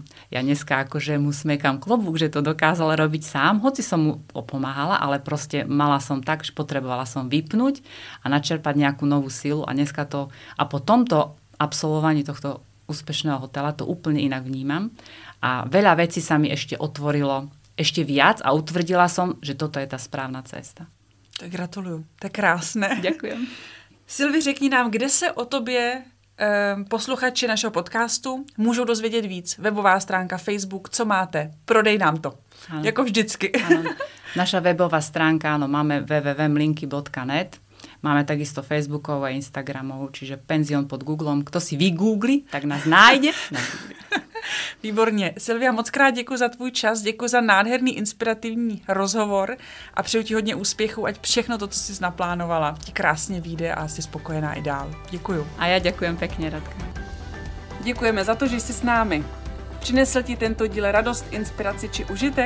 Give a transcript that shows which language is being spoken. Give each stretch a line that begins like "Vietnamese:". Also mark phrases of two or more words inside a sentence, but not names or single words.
Slovak: Ja dneska akože mu smekám klobúk, že to dokázal robiť sám, hoci som mu opomáhala, ale proste mala som tak, že potrebovala som vypnúť a načerpať nejakú novú silu a dneska to, a po tomto absolvovaní tohto úspešného hotela to úplne inak vnímam a veľa vecí sa mi ešte otvorilo ešte viac a utvrdila som, že toto je ta správná cesta.
Czech: Tak gratuluju, to je krásné. Děkujem. Silvi, řekni nám, kde se o tobě posluchači našeho podcastu můžou dozvědět víc. Webová stránka, Facebook, co máte? Prodej nám to. Ano. Jako vždycky. Ano.
Slovak: Naša webová stránka, áno, máme www.mlinky.net. Máme takisto Facebookovú a Instagramovú, čiže penzión pod Googlom. Kto si vygoogli, tak nás nájde.
Czech: Výborně. Silvia, moc krát děkuji za tvůj čas, děkuji za nádherný, inspirativní rozhovor a přeju ti hodně úspěchů, ať všechno to, co jsi naplánovala, ti krásně vyjde a jsi spokojená i dál. Děkuju. A já děkujem pěkně, Radka. Děkujeme za to, že jsi s námi. Přinesl ti tento díl radost, inspiraci či užitek?